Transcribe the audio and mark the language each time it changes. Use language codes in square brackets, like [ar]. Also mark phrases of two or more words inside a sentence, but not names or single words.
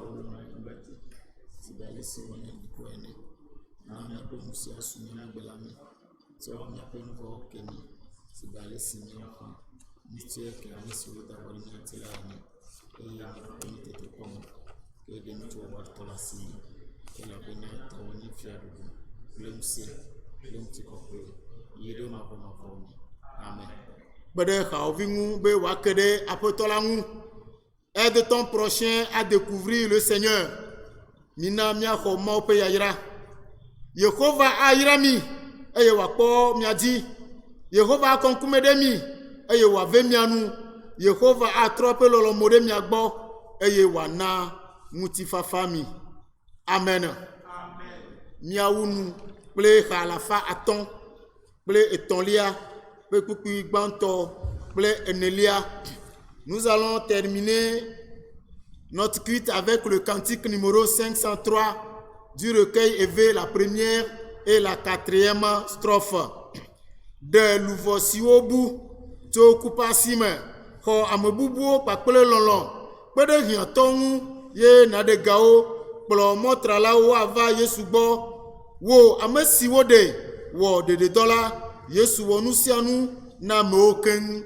[ee] si be ale si wɔnɛ dziƒo ene na miaƒe ŋusẽ asu miagbe la me tsɔ miaƒe ŋgɔ ke mi si be ale si miaƒe ŋutie ke ame si woda vɔ ɖe mia ŋuti la ene eye miaƒe ŋutete kpɔm ke ɖe ŋutsu wɔwɔtɔ le asi mi elabena tɔwɔ nye fiaɖuɖu kple ŋusẽ kple ŋutikɔkɔe yi ɖe mavɔmavɔ me amen. Kpe ɖe xawòvi ŋu be wòake ɖe aƒetɔ la ŋu. [fr] Aide ton prochain à découvrir le Seigneur. [ee] Mina miaxɔ Mawu ƒe yayra. Yehova ayra mi eye wòakpɔ mia dzi. Yehova akɔ ŋkume ɖe mi eye wòave mia nu. Yehova atrɔ eƒe lɔlɔ̃mo ɖe mia gbɔ eye wòana ŋutifafa mi. Amen. Miawu nu kple xa alafa atɔ̃ kple etɔ̃lia kple kpukpui gbãtɔ kple enelia. [fr] Nous allons terminer notre culte avec le cantique numéro 503 du recueil éveillé, la première et la quatrième strophe. [ee] De luvosiwobu tso kupasime xɔ amebubuwo kpakple lɔlɔ̃ kpe ɖe hiãtɔwo ŋu ye naɖegawo kplɔ mɔtralawo ava Yesu gbɔ. Wo ame si woɖe wɔ ɖeɖedɔ la, Yesu wɔ nu sia nu na amewo keŋ.